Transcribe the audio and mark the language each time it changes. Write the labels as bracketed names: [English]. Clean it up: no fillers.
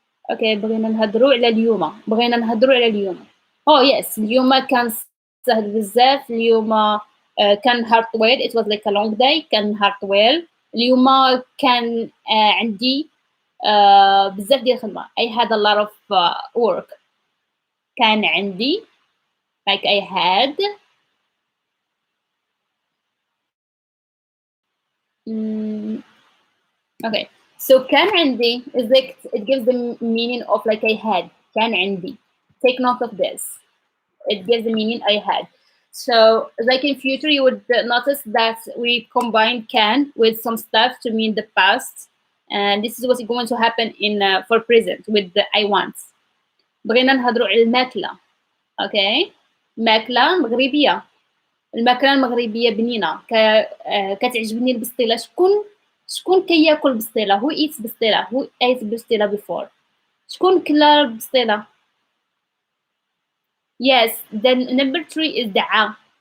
[Arabic] Okay, بغينا نهضروا على اليوم. Oh yes, اليوم كان سهل بزاف. اليوم كان نهار طويل. [English] It was like a long day. [Arabic] كان نهار طويل. اليوم كان عندي بزاف ديال الخدمة. [English] I had a lot of work. [Arabic] كان عندي [English] like I had okay. So [Arabic] كان عندي [English] is like it gives the meaning of like I had. [Arabic] كان عندي. [English] Take note of this. It gives the meaning I had. So like in future, you would notice that we combine can with some stuff to mean the past. And this is what's going to happen in for present with the I want. [Arabic] بغينا نهضروا على الماكلة. Okay. ماكلة مغربية. الماكلة المغربية بنينة. كتعجبني البسطيلة. شكون كياكل بسطيلة؟ [English] Who eats [Arabic] بسطيلة? [English] Who ate بسطيلة before? [Arabic] شكون كلا البسطيلة؟ [English] Yes, then number 3 is دعا.